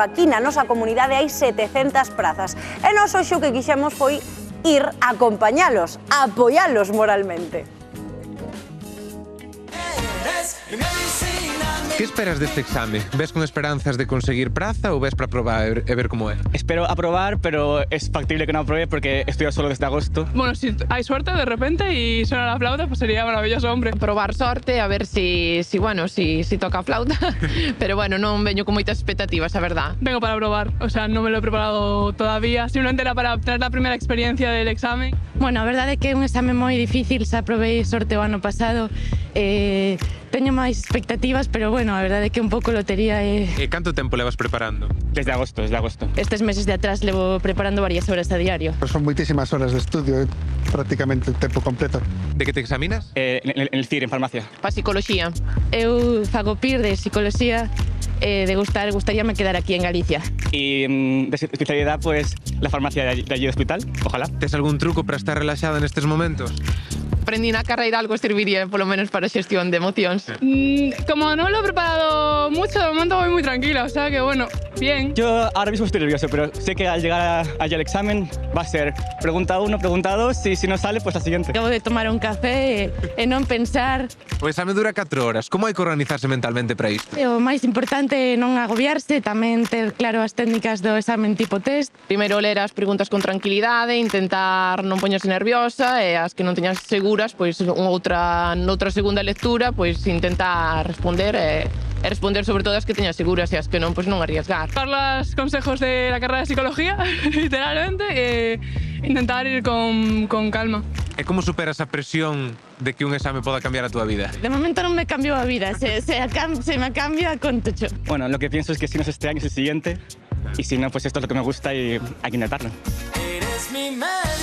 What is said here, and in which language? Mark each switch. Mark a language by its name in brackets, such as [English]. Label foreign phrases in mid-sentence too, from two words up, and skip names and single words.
[Galician] Aquí na nosa comunidade hai 700 prazas e nós hoxe o que quixemos foi ir a acompañalos, a apoialos moralmente. Que esperas deste exame? Ves con esperanzas de conseguir praza ou ves para probar e ver como é? [Spanish] Espero aprobar, pero es factible que no apruebe porque estudio solo desde agosto. Bueno, si hay suerte de repente y suena la flauta, pues sería maravilloso, hombre. [Galician] Probar sorte, a ver si toca a flauta, pero bueno, non veño con moitas expectativas, a verdad. [Spanish] Vengo para probar, o sea, no me lo he preparado todavía, simplemente era para tener la primera experiencia del examen. [Galician] Bueno, a verdade é que é un exame moi difícil, xa probei sorte o ano pasado, teño máis expectativas, pero bueno, a verdade é que un pouco lotería e... E canto tempo levas preparando? Desde agosto. Estes meses de atrás levo preparando varias horas a diario. Son moitísimas horas de estudio, prácticamente o tempo completo. De que te examinas? [Spanish] En el CIR, en farmacia. [Galician] Pa psicoloxía. Eu fago PIR de psicoloxía e gustaríame quedar aquí en Galicia. [Spanish] Y de especialidad, pues, la farmacia de allí del hospital, ojalá. [Galician] Tes algún truco para estar relaxada nestes momentos? Aprendí na carreira algo serviría, polo menos para xestión de emocións. [Spanish] Como no me lo he preparado mucho, de momento voy muy tranquila, o sea que bueno, bien. Yo ahora mismo estoy nervioso, pero sé que al llegar allá al examen va a ser pregunta 1, pregunta 2, y si no sale, pues la siguiente. [Galician] Acabo de tomar un café e non pensar. O exame dura 4 horas. Como hai que organizarse mentalmente para isto? O máis importante é non agobiarse, tamén ter claro as técnicas do examen tipo test. Primeiro ler as preguntas con tranquilidade, intentar non poñerse nerviosa e as que non teñas seguras, pois noutra segunda lectura, pois intentar responder e responder sobre todo as que teñas seguras e as que non, pois non arriesgar. [Spanish] Dar los consejos de la carrera de psicología, literalmente, [Galician] e intentar ir con calma. E como superas a presión de que un exame poda cambiar a túa vida? De momento non me cambiou a vida, se me cambia, contocho. [Spanish] Bueno, lo que pienso es que si no es este año, es el siguiente, y si no, pues esto es lo que me gusta y hay que intentarlo. Eres mi